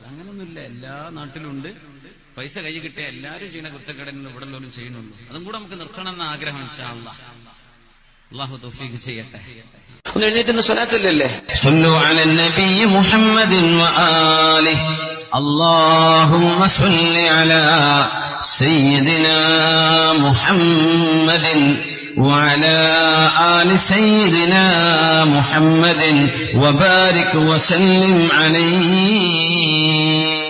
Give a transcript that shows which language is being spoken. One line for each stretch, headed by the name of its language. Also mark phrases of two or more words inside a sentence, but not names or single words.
Malayalam: അങ്ങനൊന്നുമില്ല, എല്ലാ നാട്ടിലും ഉണ്ട്. പൈസ കൈ കിട്ടിയ എല്ലാവരും ചെയ്യുന്ന കുരുത്തക്കേടൊന്നും ഇവിടെ ഉള്ളവരും ചെയ്യുന്നുള്ളൂ. അതും കൂടെ നമുക്ക് നിർത്തണമെന്ന ആഗ്രഹം
Arabic: إن شاء الله.
Malayalam: അല്ലാഹു തൗഫീഖ് ചെയ്യട്ടെ. ഒന്ന് എഴുന്നേറ്റ് സ്വലാത്തില്ലല്ലേ?
Arabic: صلوا على النبي محمد وآله. اللهم صل على سيدنا محمد وعلى آل سيدنا محمد وبارك وسلم عليه.